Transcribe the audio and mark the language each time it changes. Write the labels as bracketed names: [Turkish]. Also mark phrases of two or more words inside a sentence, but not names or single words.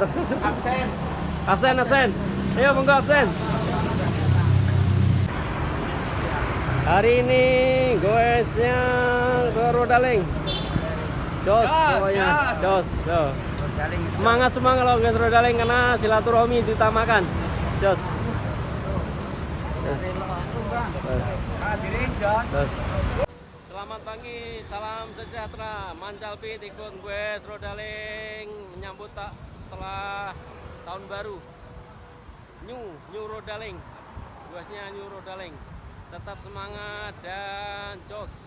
[Indonesian] Absen. Absen. Ayo monggo absen. Hari ini goesnya ke Rodaling. Jos semuanya. Jos. Semangat kalau goes Rodaling karena silaturahmi ditamakan. Jos. Hadirin Jos. Selamat pagi, salam sejahtera. Mancalpit ikut goes Rodaling menyambut setelah tahun baru. New Rodaling. Goesnya New Rodaling. Tetap semangat dan jos.